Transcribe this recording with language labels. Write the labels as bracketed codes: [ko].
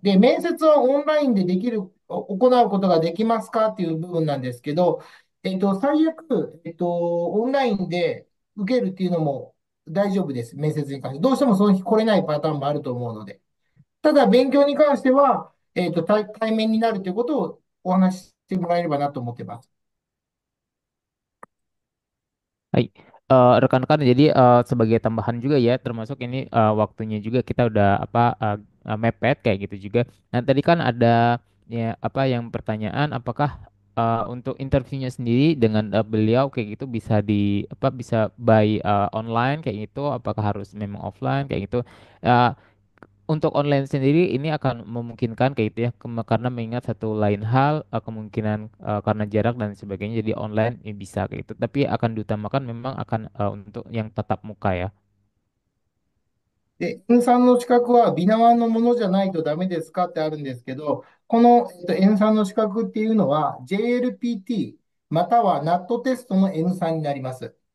[ja] で、面接はオンラインで行うことができますかっていう部分なんですけど、最悪、オンラインで受けるっていうのも大丈夫です。面接に関して。どうしてもその日来れないパターンもあると思うので。ただ、勉強に関しては、対面になるということをお話ししてもらえればなと思ってます。 [id] Baik, rekan-rekan, jadi sebagai tambahan juga ya, termasuk ini waktunya juga kita udah mepet kayak gitu juga. Nah tadi kan ada ya apa yang pertanyaan, apakah untuk interviewnya sendiri dengan beliau kayak gitu bisa bisa by online kayak gitu, apakah harus memang offline kayak gitu? Eh, untuk online sendiri ini akan memungkinkan kayak gitu ya, karena mengingat satu lain hal kemungkinan karena jarak dan sebagainya jadi online ya bisa kayak gitu. Tapi akan diutamakan memang akan untuk yang tatap muka ya. [ja] で、N3 の資格はビナワンのものじゃないとダメですかってあるんですけど、この、N3 の資格っていうのは JLPT または NAT テストの N3 になります。